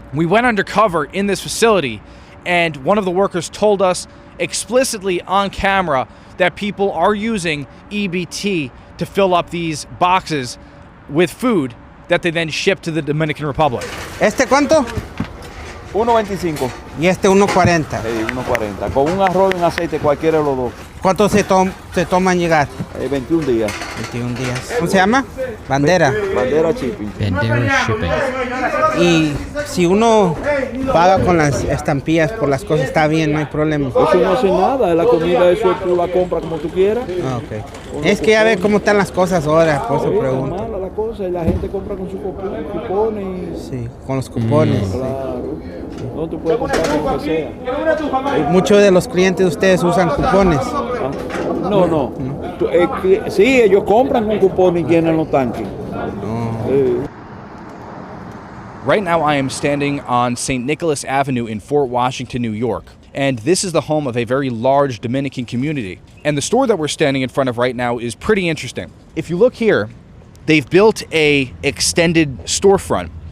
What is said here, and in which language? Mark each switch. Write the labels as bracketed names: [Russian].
[English] We went undercover in this facility, and one of the workers told us explicitly on camera that people are using EBT to fill up these boxes with food that they then ship to the Dominican Republic. [Spanish] ¿Este cuánto? 1.25. Y este 1.40. 1.40. Con un arroz y un aceite, cualquiera de los dos. ¿Cuánto se toman llegar? 21 días. 21 días. ¿Cómo se llama? Bandera. Bandera Shipping. Bandera Shipping. Y si uno paga con las estampillas por las cosas, está bien, no hay problema. Eso no hace nada, la comida eso tú la compras como tú quieras. Ah, ok. Es que ya ve cómo están las cosas ahora, por eso pregunto. Es mala la cosa y la gente compra con sus cupones. Sí, con los cupones. Claro. No, tú puedes comprar con lo que sea. Y muchos de los clientes de ustedes usan cupones. No. Sí, ellos compran con cupones y llenan los tanques. [English] Right now, I am standing on St. Nicholas Avenue in Fort Washington, New York. And this is the home of a very large Dominican community. And the store that we're standing in front of right now is pretty interesting. If you look here, they've built a extended storefront.